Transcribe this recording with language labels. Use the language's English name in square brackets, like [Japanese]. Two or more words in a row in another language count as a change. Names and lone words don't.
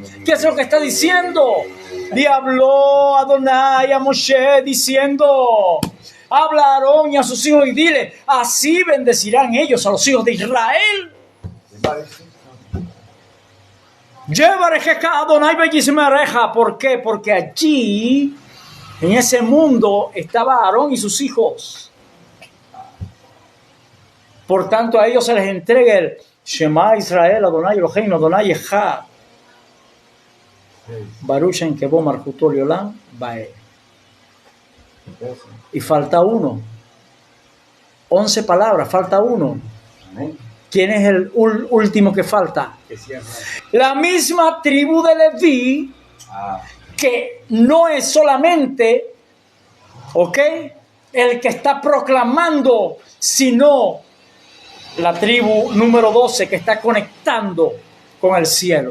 [Spanish] ¿Qué es lo que está diciendo? Y habló Adonai a Moshe diciendo, habla a Aarón y a sus hijos y dile, así bendecirán ellos a los hijos de Israel. ¿Por qué? Porque allí, en ese mundo, estaba Aarón y sus hijos. Por tanto, a ellos se les entrega el [Hebrew] שמע ישראל אדוני אלהינו אדוני אחד. ברוך שם כבוד מלכותו לעולם ועד. [Spanish] Y falta uno. 11 palabras, falta uno. ¿Quién es el último que falta? La misma tribu de Leví, que no es solamente, ¿ok?, el que está proclamando, sino la tribu número 12 que está conectando con el cielo.